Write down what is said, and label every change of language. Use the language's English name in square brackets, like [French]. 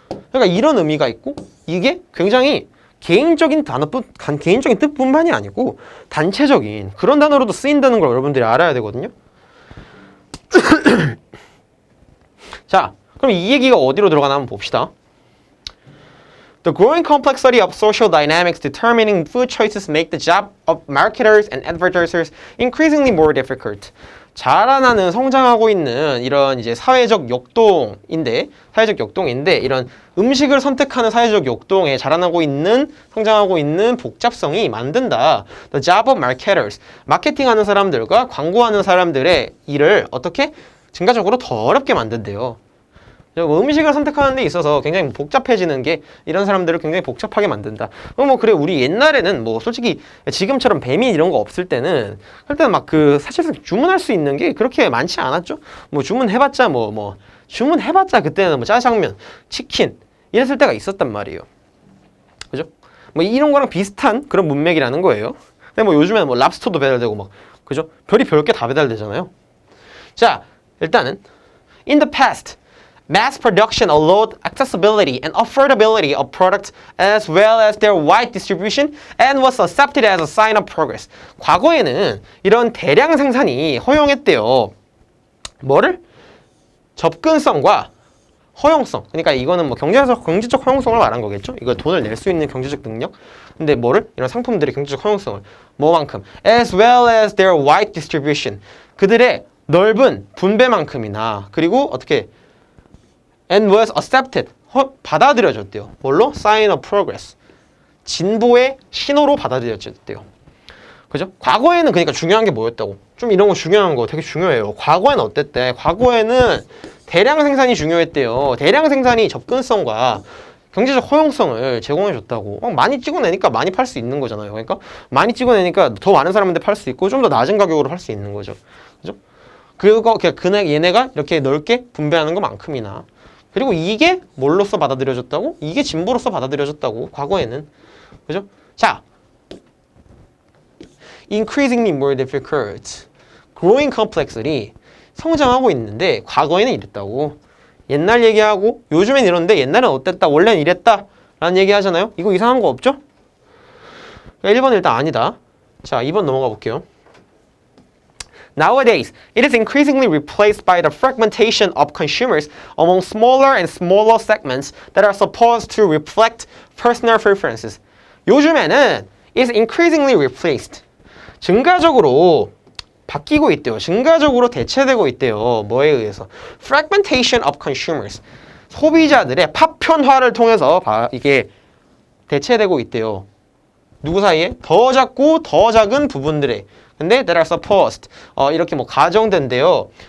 [Korean] 그러니까 이런 의미가 있고 이게 굉장히 개인적인 개인적인 뜻뿐만이 아니고 단체적인 그런 단어로도 쓰인다는 걸 여러분들이 알아야 되거든요. 자, 그럼 이 얘기가 어디로 들어가나 한번 봅시다. [English] The growing complexity of social dynamics determining food choices make the job of marketers and advertisers increasingly more difficult. [Korean] 자라나는 성장하고 있는 이런 이제 사회적 역동인데 이런 음식을 선택하는 사회적 역동에 자라나고 있는 성장하고 있는 복잡성이 만든다. [English] The job of marketers. [Korean] 마케팅하는 사람들과 광고하는 사람들의 일을 어떻게 증가적으로 더 어렵게 만든대요. 음식을 선택하는 데 있어서 굉장히 복잡해지는 게 이런 사람들을 굉장히 복잡하게 만든다. 뭐 그래 우리 옛날에는 뭐 솔직히 지금처럼 배민 이런 거 없을 때는 막 그 사실상 주문할 수 있는 게 그렇게 많지 않았죠. 뭐 주문해봤자 주문해봤자 그때는 뭐 짜장면, 치킨 이랬을 때가 있었단 말이에요. 그죠? 뭐 이런 거랑 비슷한 그런 문맥이라는 거예요. 근데 뭐 요즘에는 뭐 랍스터도 배달되고 막 그죠? 별이 별게 다 배달되잖아요. 자, 일단은 [English] in the past mass production allowed accessibility and affordability of products as well as their wide distribution and was accepted as a sign of progress. [Korean] 과거에는 이런 대량 생산이 허용했대요. 뭐를? 접근성과 허용성. 그러니까 이거는 뭐 경제적 허용성을 말한 거겠죠. 이거 돈을 낼 수 있는 경제적 능력. 근데 뭐를? 이런 상품들의 경제적 허용성을. 뭐만큼? [English] As well as their wide distribution. [Korean] 그들의 넓은 분배만큼이나 그리고 어떻게 [English] and was accepted. [Korean] 받아들여졌대요. 뭘로? [English] Sign of progress. [Korean] 진보의 신호로 받아들여졌대요. 그죠? 과거에는 그러니까 중요한 게 뭐였다고? 좀 이런 거 중요한 거 되게 중요해요. 과거에는 어땠대? 과거에는 대량 생산이 중요했대요. 대량 생산이 접근성과 경제적 허용성을 제공해줬다고. 많이 찍어내니까 많이 팔 수 있는 거잖아요. 그러니까 많이 찍어내니까 더 많은 사람한테 팔 수 있고 좀 더 낮은 가격으로 팔 수 있는 거죠. 그죠? 얘네가 이렇게 넓게 분배하는 것만큼이나 그리고 이게 뭘로써 받아들여졌다고? 이게 진보로서 받아들여졌다고. 과거에는. 그죠? [English] 자, increasingly more difficult. growing complexity. [Korean] 성장하고 있는데 과거에는 이랬다고. 옛날 얘기하고 요즘엔 이런데 옛날엔 어땠다. 원래는 이랬다. 라는 얘기 하잖아요. 이거 이상한 거 없죠? 1번은 일단 아니다. 자, 2번 넘어가 볼게요. [English] Nowadays, it is increasingly replaced by the fragmentation of consumers among smaller and smaller segments that are supposed to reflect personal preferences. [Korean] 요즘에는 [English] is increasingly replaced. [Korean] 증가적으로 바뀌고 있대요. 증가적으로 대체되고 있대요. 뭐에 의해서? [English] Fragmentation of consumers. [Korean] 소비자들의 파편화를 통해서 이게 대체되고 있대요. 누구 사이에? 더 작고 더 작은 부분들에. 근데 [English] that are supposed [Korean] 이렇게 뭐 가정된대요.